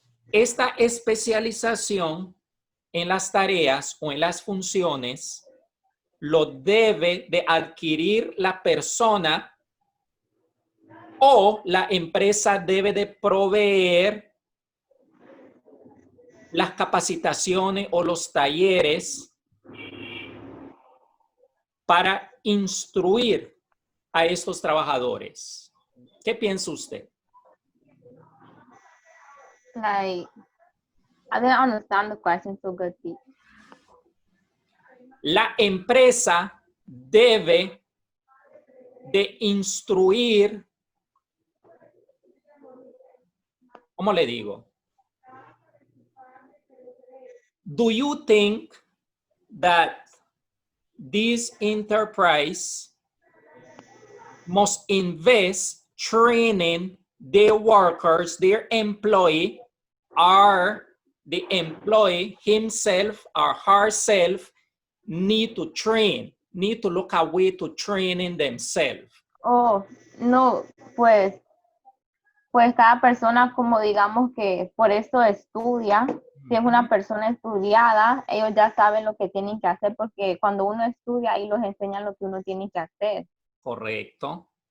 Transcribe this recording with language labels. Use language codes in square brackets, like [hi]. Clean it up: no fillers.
[es] ¿Esta especialización en las tareas o en las funciones lo debe de adquirir la persona o la empresa debe de proveer las capacitaciones o los talleres para instruir a estos trabajadores? ¿Qué piensa usted? [en] Like, I didn't understand the question so good. [es] La empresa debe de instruir, ¿cómo le digo? [en] Do you think that this enterprise must invest training their workers, their employee, or the employee himself or herself need to train, need to look a way to training themselves? [es] Oh, no, pues cada persona, como digamos que por eso estudia. Si es una persona estudiada, ellos ya saben lo que tienen que hacer porque cuando uno estudia, ahí los enseñan lo que uno tiene que hacer. Correcto.